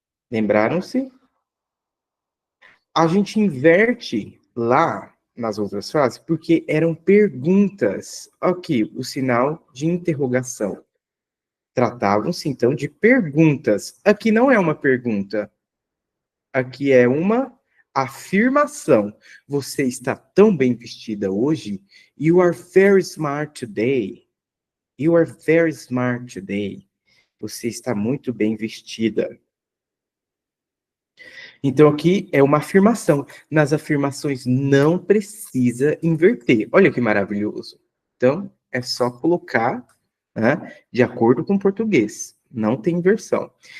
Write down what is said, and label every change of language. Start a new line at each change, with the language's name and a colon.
Portuguese: Lembraram-se? A gente inverte lá nas outras frases porque eram perguntas. Aqui, o sinal de interrogação. Tratavam-se então de perguntas. Aqui não é uma pergunta. Aqui é uma afirmação. Você está tão bem vestida hoje.
English: You are very smart today. You are very smart today.
Portuguese: Você está muito bem vestida. Então, aqui é uma afirmação. Nas afirmações não precisa inverter. Olha que maravilhoso. Então, é só colocar, né, de acordo com o português. Não tem inversão.